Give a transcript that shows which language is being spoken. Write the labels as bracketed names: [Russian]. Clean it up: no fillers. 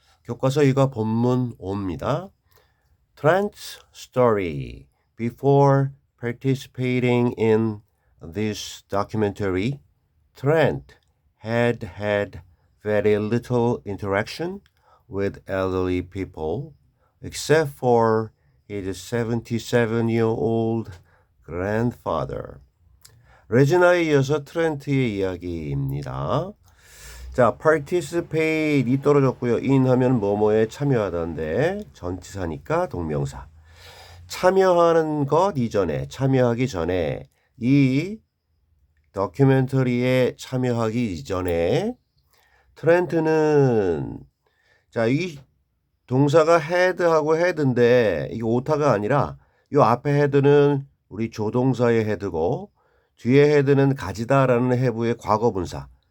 [Korean] 교과서 이거 본문 5입니다. [English] Trent's story. Before participating in this documentary, Trent had very little interaction with elderly people except for his 77-year-old grandfather. [Korean] 레지나에 이어서 트렌트의 이야기입니다. 자, participate이 떨어졌고요. in 하면 뭐뭐에 참여하다인데 전치사니까 동명사. 참여하는 것 이전에, 참여하기 전에, 이 다큐멘터리에 참여하기 이전에 트렌트는 자, 이 동사가 had하고 had인데 이게 오타가 아니라 이 앞에 had는 우리 조동사의 had고 뒤에 had는 가지다라는 해부의 과거분사.